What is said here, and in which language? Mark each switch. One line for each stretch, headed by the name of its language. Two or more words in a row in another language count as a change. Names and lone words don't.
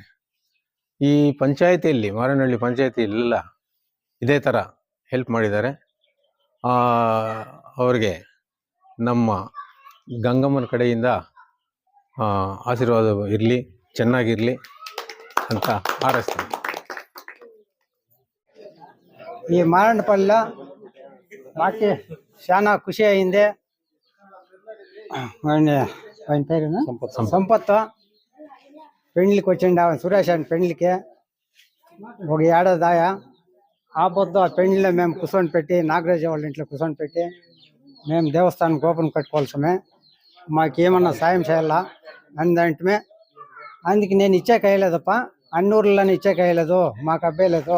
Kannada: ಈ ಪಂಚಾಯಿತಿಯಲ್ಲಿ, ಮಾರನಹಳ್ಳಿ ಪಂಚಾಯಿತಿಯಲ್ಲೆಲ್ಲ ಇದೇ ಥರ ಹೆಲ್ಪ್ ಮಾಡಿದ್ದಾರೆ. ಅವರಿಗೆ ನಮ್ಮ ಗಂಗಮ್ಮನ ಕಡೆಯಿಂದ ಆಶೀರ್ವಾದ ಇರಲಿ, ಚೆನ್ನಾಗಿರಲಿ ಅಂತ ಹಾರೈಸ್ತೀನಿ.
Telugu: ఈ మారణపల్లిలో మాకు చాలా ఖుషి అయింది. ఆయన పేరునా సంపత్ పెండ్లికి వచ్చిండు. సురేష్ అని పెండ్లికి ఒక ఏడాదాయ ఆ పొద్దు ఆ పెండ్లిలో మేము కూర్చొని పెట్టి, నాగరాజు వాళ్ళ ఇంట్లో కూర్చొని పెట్టి మేము దేవస్థానం గోపురం కట్టుకోవాల్సమే, మాకేమన్నా సాయం చేయాలా అందంటే అందుకు నేను ఇచ్చేకేయలేదప్ప, అన్ని ఊర్లలో ఇచ్చేకేయలేదు, మాకు అబ్బాయలేదు.